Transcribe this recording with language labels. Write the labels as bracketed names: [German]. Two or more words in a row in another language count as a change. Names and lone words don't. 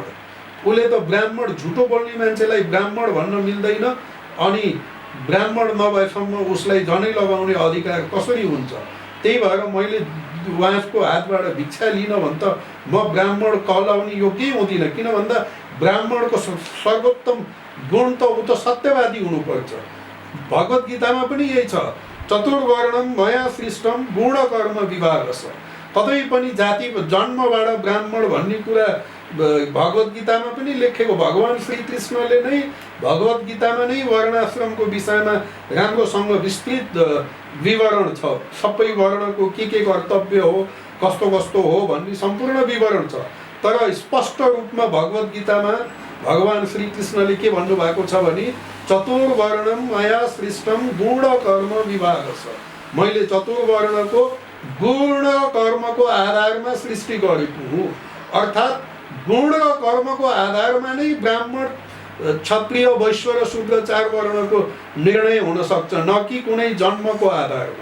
[Nepali] उसले त ब्राह्मण, झुटो बोल्ने मान्छेलाई ब्राह्मण भन्न मिल्दैन, अनि ब्राह्मण नभएसम्म उसलाई जनै लगाउने अधिकार कसरी हुन्छ? त्यही भएर मैले उहाँको हातबाट भिक्षा लिन भने त म ब्राह्मण कहलाउने योग्य हुँदिनँ। किन भन्दा ब्राह्मणको सर्वोत्तम गुण त ऊ त सत्यवादी हुनुपर्छ। भगवत गीतामा पनि यही छ, [Sanskrit] चतुर्वर्णम मया सृष्टम गुणकर्म विभागश। [Nepali] कतै पनि जाति जन्मबाट ब्राह्मण भन्ने कुरा भगवत गीतामा पनि लेखेको। भगवान् श्रीकृष्णले नै भगवत गीतामा नै वर्णाश्रमको विषयमा राम्रोसँग विस्तृत विवरण छ। सबै वर्णको के कर्तव्य हो, कस्तो कस्तो हो भन्ने सम्पूर्ण विवरण छ। तर स्पष्ट रूपमा भगवत गीतामा भगवान् श्रीकृष्णले के भन्नुभएको छ भने, [Sanskrit] चतुर्वर्णम मया सृष्टम गुण कर्म विभागश। [Nepali] मैले चतुर्वर्णको गुण कर्मको आधारमा सृष्टि गरेको हुँ। अर्थात् गुण र कर्मको आधारमा नै ब्राह्मण, क्षत्रिय, वैश्य र शूद्र 4 वर्णको निर्णय हुन सक्छ, न कि कुनै जन्मको आधारमा।